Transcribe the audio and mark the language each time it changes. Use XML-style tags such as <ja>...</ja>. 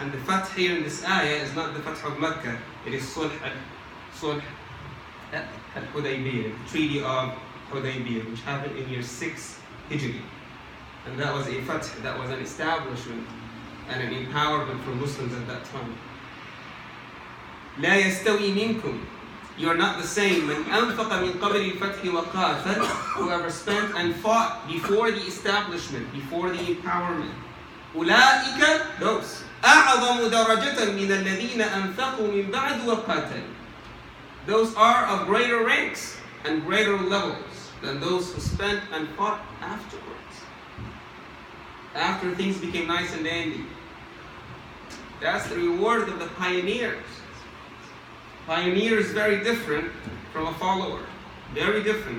<en>And the Fath here in this ayah is not the Fath of Mecca, it is Sulh al-Hudaybiyah, the Treaty of Hudaybiyah, which happened in year 6 Hijri. And that was a Fath, that was an establishment and an empowerment for Muslims at that time.</en> <ar>لا يستوي منكم.</ar> <en>You are not the same.</en> <ar>من أنفق من قبل الفتح وقاتل.</ar> <en>Whoever spent and fought before the establishment, before the empowerment.</en> <ar>أولئك,</ar> <en>those,</en> <ar>أعظم درجة من الذين أنفقوا من بعد وقاتلوا.</ar> <en>Those are of greater ranks and greater levels than those who spent and fought afterwards. After things became nice and dandy. That's the reward of the pioneers. Pioneer is very different from a follower. Very different.</en>